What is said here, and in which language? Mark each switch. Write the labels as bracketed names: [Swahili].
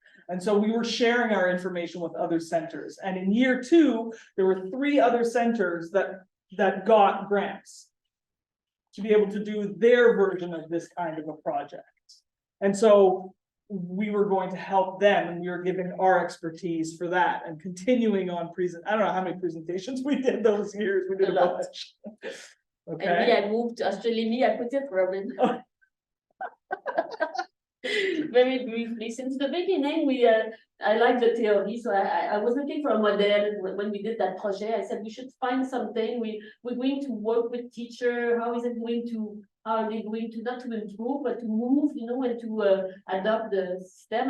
[English] And so we were sharing our information with other centers. And in year 2, there were 3 other centers that got grants to be able to do their version of this kind of a project. And so we were going to help them, and we were giving our expertise for that and continuing on I don't know how many presentations we did those years. We did A a lot. bunch. And me, Okay. I moved, [French] je te l'ai mis à côté, Robin. [English] Very briefly, since the beginning, I like the theory, so I was looking for a model when we did that project. I said we should find something. We're going to work with teacher. How are they going to not to improve, but to move, you know, and to adopt the system.